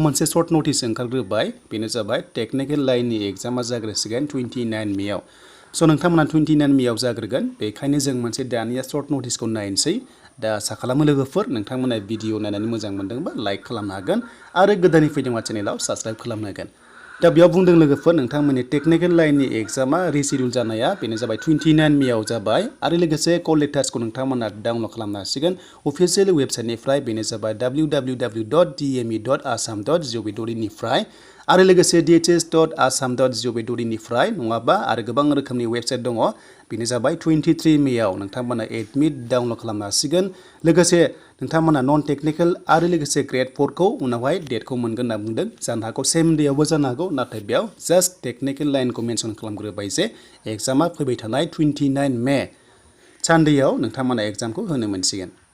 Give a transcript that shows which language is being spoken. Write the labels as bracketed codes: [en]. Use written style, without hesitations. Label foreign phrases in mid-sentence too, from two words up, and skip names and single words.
[brx] मोनसे [en] short notice [brx] ओंखारग्रोबाय बेनो जाबाय [en] technical line exam [brx] जाग्रोसिगोन 29 मेआव स' नोंथांमोना 29 मेआव जाग्रोगोन बेखायनो जों मोनसे दानिया [en] short notice [brx] नायनोसै दा आसा खालामो लोगोफोर नोंथांमोना भिडिअ नायनानै मोजां मोनदोंबा लाइक खालामनो हागोन आरो गोदानै फैदोंबा चेनेलाव साबस्क्राइब खालामनो हागोन दा बेयाव बुंदों लोगोफोर नोंथांमोननि [en] technical line exam [brx] रिशिडिउल जानाया बेनो जाबाय 29 मेआव जाबाय आरो लोगोसे [en] call letters [brx] नोंथांमोना डाउनलड खालामनो हासिगोन [en] official website [brx] बेनो जाबाय www.dme.assam.gov.in निफ्राय आरो लोगोसे dhs.assam.gov.in निफ्राय नङाबा आरो गोबां रोखोमनि वेबसाइट दङ बेनो जाबाय 23 मेआव नोंथांमोना एडमिट डाउनलड खालामनो हासिगोन लोगोसे नोंथांमोना [en] non technical [brx] आरो लोगोसे ग्रेड 4खौ उनावहाय डेटखौ मोनगोन होनना बुंदों जानो हागौ [en] same day [brx] जानो हागौ नाथाय बेयाव [en] just technical line mention [brx] खालामग्रोबाय जे एग्जामा फैबाय थानाय 29 मे सानडेआव नोंथांमोना एग्जामखौ होनो मोनसिगोन